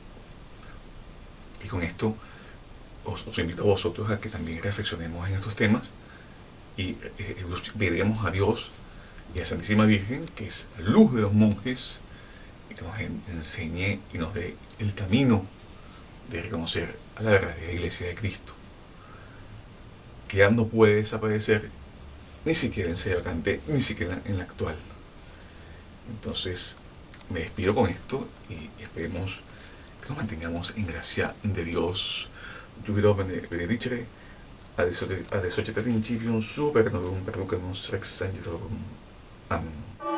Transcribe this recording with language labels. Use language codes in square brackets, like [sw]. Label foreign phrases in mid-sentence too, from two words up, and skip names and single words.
[es] Y con esto os invito a vosotros a que también reflexionemos en estos temas y veremos a Dios y a la Santísima Virgen, que es la luz de los monjes, y que nos enseñe y nos dé el camino de reconocer a la verdadera Iglesia de Cristo, que ya no puede desaparecer ni siquiera en Sedevacante, ni siquiera en la actual. Entonces me despido con esto y esperemos que nos mantengamos en gracia de Dios. [la] Jubilo benedicere, ad societatem civium super novum perducamus rex angelorum. Amen.